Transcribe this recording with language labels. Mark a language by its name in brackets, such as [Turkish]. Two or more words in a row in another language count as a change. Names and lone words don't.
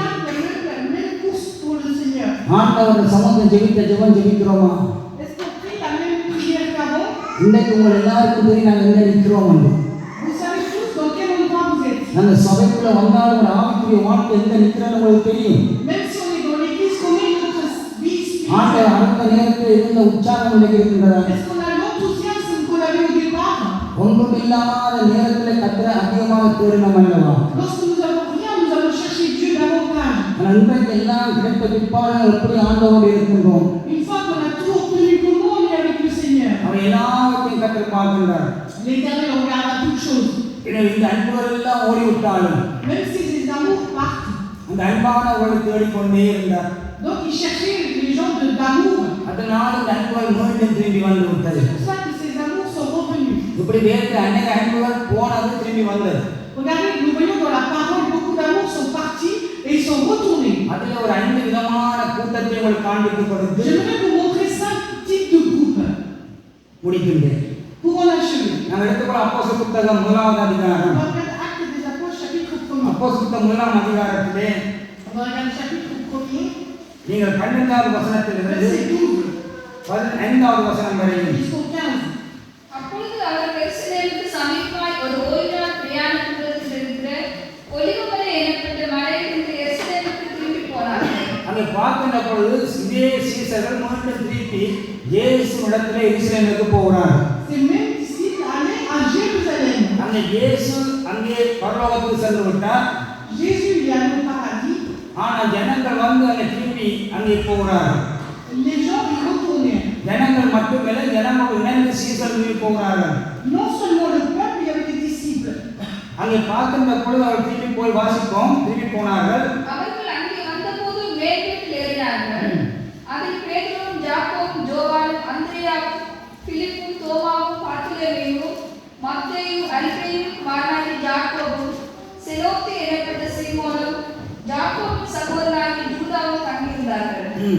[Tamil] ஆண்டவர் சமூகத்தை ஜெபித்த ஜெபம் ஜெபிக்கிறோமா? இன்றைக்கு உங்கள் எல்லாருக்கும் தெரியும் நாங்கள் எங்கே நிற்கிறோம். நம்ம சபைக்குள்ள வந்தாலும் ஒரு ஆவிக்குரிய வாழ்க்கை எங்க நிக்கிறன்னு உங்களுக்கு தெரியும். [French] Même si on est dans l'église, qu'on est notre vie [Tamil] ஆண்டவர் [French] spirituelle. [Tamil] அடுத்த நேரத்தில் இருந்த உற்சாகம் இன்னைக்கு இருக்கின்றதா? [French] Est-ce qu'on a l'enthousiasme qu'on avait au départ? [Tamil] ஒன்றும் இல்லாத நேரத்தில் கர்த்தரை அதிகமாக தேடினோம் அல்லவா? [French] Lorsque nous avons rien, nous allons chercher Dieu davantage. [Tamil] ஆனால் இன்றைக்கு எல்லாம் கிடைத்த பிற்பாடு எப்படி ஆண்டவரோடு இருக்கின்றோம்? [French] Une fois qu'on a tout obtenu, comment on est avec le Seigneur? [Tamil] அவர் எல்லாவற்றையும் கர்த்தர் பார்க்கின்றார். [French] L'Éternel regarde à toutes choses. [Tamil] எனவே இந்த அன்புகள் எல்லாம் ஓடிவிட்டாலும் [French] Même si ces amours partent. [Tamil] அந்த அன்பானவர்களை தேடிக்கொண்டே இருந்தார். [French] Donc il cherchait les gens d'amour. [Tamil] அதனால் இந்த அன்புகள் மீண்டும் திரும்பி வந்து விட்டது. [French] C'est pour ça que ces amours sont revenus. [Tamil] இப்படி வேறு அநேக அன்புகள் போனது திரும்பி வந்தது. [French] Regardez, nous voyons dans la parole, beaucoup d'amours sont partis et ils sont retournés. [Tamil] அதில் ஒரு 5 விதமான கூட்டத்தை உங்களுக்கு காண்பித்து கொடுத்து [French] J'aimerais vous montrer 5 types de groupes [Tamil] முடிக்கின்றேன். [French] pour en achever. [Tamil] நாங்கள் எடுத்துக்கொள்ள அப்போஸ்தலர் புத்தகம் 1ஆம் அதிகாரம். [French] On va regarder Actes des Apôtres, chapitre 1er. [Tamil] அப்போஸ்தலர் புத்தகம் 1ஆம் அதிகாரத்திலே [French] On va regarder chapitre 1er, [Tamil] நீங்கள் 12வது வசனத்திலிருந்து [French] verset 12 [Tamil] 15வது வசனம் வரையும் [French] jusqu'au 15. [Tamil] அப்பொழுது அவர் எருசலேமுக்கு சமீபமாய் ஒரு ஓய்வு நாள் பிரயாண தூரத்தில் இருக்கிற ஒலிவமலை எனப்பட்ட மலையிலிருந்து எருசலேமுக்கு திரும்பி போனார்கள். அங்கே பார்க்கின்ற பொழுது இதே சீசர்கள் மீண்டும் திருப்பி இயேசு இடத்திலே எருசலேமுக்கு போகிறார். [French] Ces mêmes disciples allaient à Jérusalem. [Tamil] அங்கே இயேசு அங்கே பரலோகத்துக்கு சென்று விட்டார். [French] Jésus est allé au paradis. [Tamil] ஆனால் ஜனங்கள் வந்து அங்கே திரும்பி அங்கே போகிறார்கள். [French] Les gens y retournaient. [Tamil] ஜனங்கள் மட்டுமல்ல, ஜனங்களோடு இணைந்து சீசர்கள் போகிறார்கள். [French] Non seulement le peuple, il y avait des disciples. [Tamil] அங்கே பார்க்கின்ற பொழுது அவர் திரும்பி போய் வாசிப்போம், திரும்பி போனார்கள். அவர்கள் அங்கே வந்தபோது மேல்வீட்டில் ஏறினார்கள். அதில் பேதுருவும் யாக்கோபும் யோவானும் அந்திரேயாவும் பிலிப்பும் தோமாவும் பர்தலோமேயும் மத்தேயும் அல்பேயும் குமாரனாகிய யாக்கோபும் செலோத்தே எனப்பட்ட சீமோனும் யாக்கோபின் சகோதரனாகிய யூதாவும் தங்கியிருந்தார்கள்.